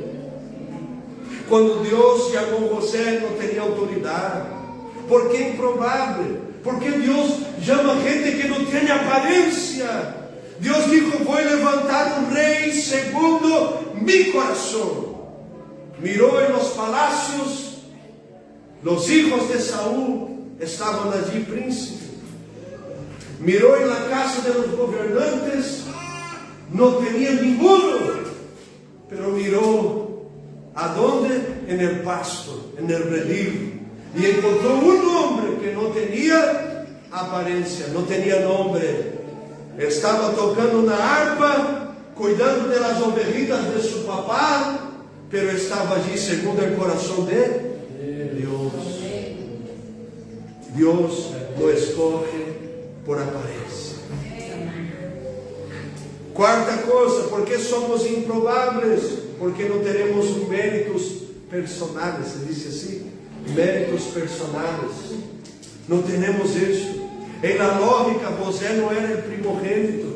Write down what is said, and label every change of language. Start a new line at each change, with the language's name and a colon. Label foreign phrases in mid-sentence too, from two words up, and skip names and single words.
Portuguese: Quando Deus chamou José, não tinha autoridade. Por que improvável? Porque Deus chama gente que não tem aparência. Deus disse: vou levantar um rei segundo mi coração. Mirou em los palácios,
Spanish: los hijos de Saúl estavam allí príncipes. Mirou em la casa de los gobernantes,
Portuguese: não tinha
Spanish: ninguno, pero
Portuguese: mirou aonde?
Spanish: En el pasto, en el redil,
Portuguese: e encontrou um homem que não tinha aparência, não tinha nome. Estava tocando na harpa,
Spanish: cuidando de las ovejitas de su papá, pero
Portuguese: estava allí segundo o coração de Deus.
Spanish: Deus lo escoge por aparência.
Portuguese: Quarta coisa, ¿por que somos improváveis? Porque não teremos méritos personais, se diz assim, méritos personais. Não temos isso. Em la lógica, José não era o primogênito.